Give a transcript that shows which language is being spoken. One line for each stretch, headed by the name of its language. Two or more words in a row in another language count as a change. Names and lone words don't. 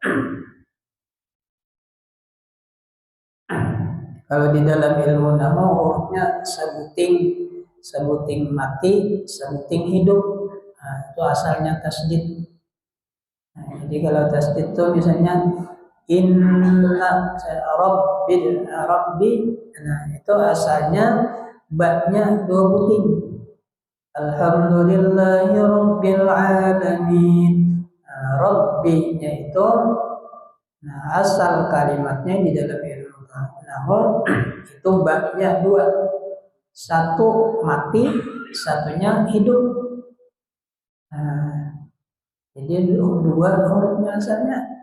Indonesian: Kalau di dalam ilmu nahwu hurufnya sebuting mati, sebuting hidup. Itu asalnya tasdid. Jadi kalau tasdid itu misalnya
Arabic: إن ربي,
Indonesian: itu asalnya ba-nya 2 buting.
Arabic: الحمد لله رب العالمين.
Indonesian: Rabbi-nya itu asal kalimatnya di dalam ilmu nahwu itu ba-nya 2. Satu mati, satunya hidup. Jadi 2 hurufnya asalnya.